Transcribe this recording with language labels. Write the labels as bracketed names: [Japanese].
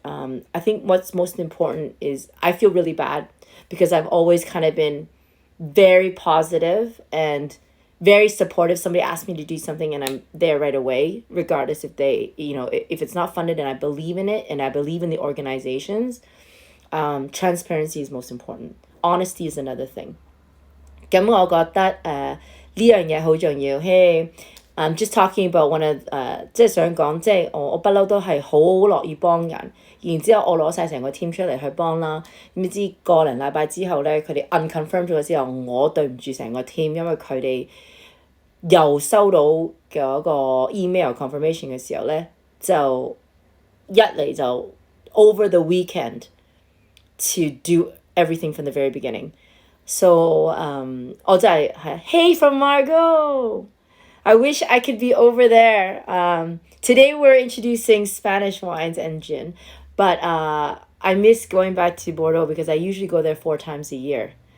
[English] I think what's most important is I feel really bad because I've always kind of been very positive and very supportive. Somebody asks me to do something and I'm there right away, regardless if if it's not funded and I believe in it and I believe in the organizations. Transparency is most important. Honesty is another thing. [Cantonese] 咁我覺得呢樣嘢好重要。 [English] Hey, I'm just talking about one of [Cantonese] 即係想講，即係我不嬲都係好樂意幫人，然之後我攞晒成個 team 出嚟去幫啦。點知個零禮拜之後咧，佢哋 unconfirm 咗之後，我對唔住成個 team，因為佢哋又收到嗰個 email confirmation 嘅時候咧，就一嚟就 [English] over the weekend to do everything from the very beginning. So, [Cantonese] 我真係 [English] hey from Margot! I wish I could be over there. Today we're introducing Spanish wines and gin, but I miss going back to Bordeaux because I usually go there 4 times a year.